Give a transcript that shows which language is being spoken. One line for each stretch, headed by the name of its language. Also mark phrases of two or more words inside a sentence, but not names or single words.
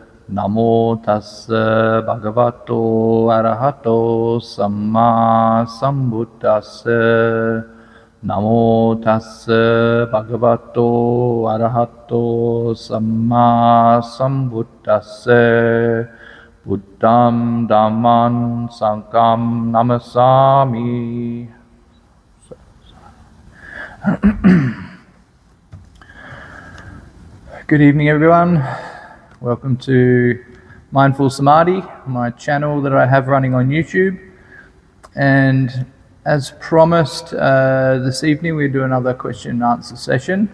Pali: Namo tassa bhagavato arahato samma sambuddhassa. Namo tassa bhagavato arahato samma sambuddhassa. Buddham Dhamman Sangham Namasami.
English: Good evening, everyone. Welcome to Mindful Samadhi, my channel that I have running on YouTube. And as promised, this evening we'll do another question and answer session.